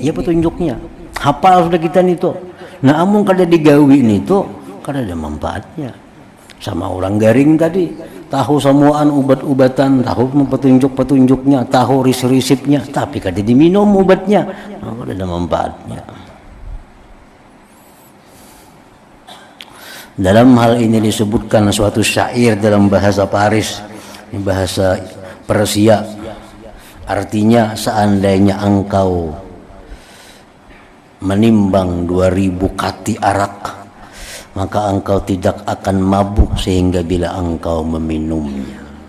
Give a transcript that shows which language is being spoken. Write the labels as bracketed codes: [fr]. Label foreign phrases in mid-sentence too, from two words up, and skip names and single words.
[bjn] Ya petunjuknya. Hafal sudah kita nih tuh. Nah, amun kada digawi nih tuh kada ada manfaatnya. Sama orang garing tadi, tahu semuaan obat-obatan, tahu petunjuk-petunjuknya, tahu risip-risipnya, tapi kada diminum obatnya. Nah, kada ada manfaatnya. [id] Dalam hal ini disebutkan suatu syair dalam bahasa Paris, bahasa Persia. [ms] Artinya seandainya engkau menimbang 2000 kati arak, maka engkau tidak akan mabuk sehingga bila engkau meminumnya.